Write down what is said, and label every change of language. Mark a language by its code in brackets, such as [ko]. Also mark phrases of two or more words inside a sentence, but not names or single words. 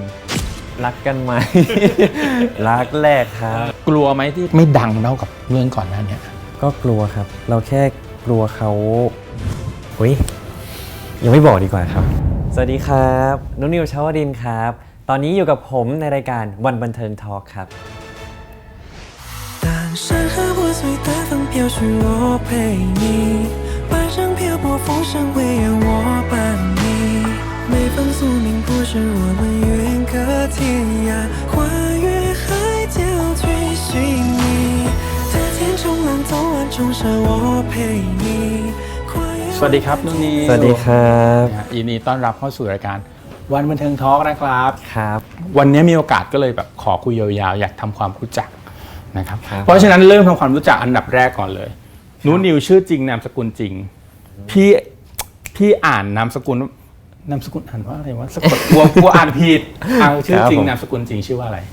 [th] รักกันไหม รักแรกครับ กลัวไหมที่ไม่ดังเท่ากับเรื่องก่อนหน้านี้ ก็กลัวครับเราแค่กลัวเขายังไม่บอกดีกว่าครับสวัสดีครับนุนิวชวดินครับตอนนี้อยู่กับผมในรายการวันบันเทิงทอล์คครับ [zh] 当山河破碎的风飘去我陪你晚上漂泊风声会让我伴你每封宿命不是我们远隔天涯跨越海角去寻你这天冲浪走完冲沙我陪你 [th] สวัสดีครับนุนิว สวัสดีครับ ยินดีต้อนรับเข้าสู่รายการวันบันเทิงทอล์กนะครับ ครับ วันนี้มีโอกาสก็เลยแบบขอคุยยาวๆอยากทำความรู้จักนะครับเพราะฉะนั้นเริ่มทำความรู้จักอันดับแรกก่อนเลยนุนิวชื่อจริงนามสกุลจริงพี่อ่านนามสกุลอ่านว่าอะไรวะสะกดกลัวอ่านผิดชื่อจริงนามสกุลจริงชื่อว่าอะไร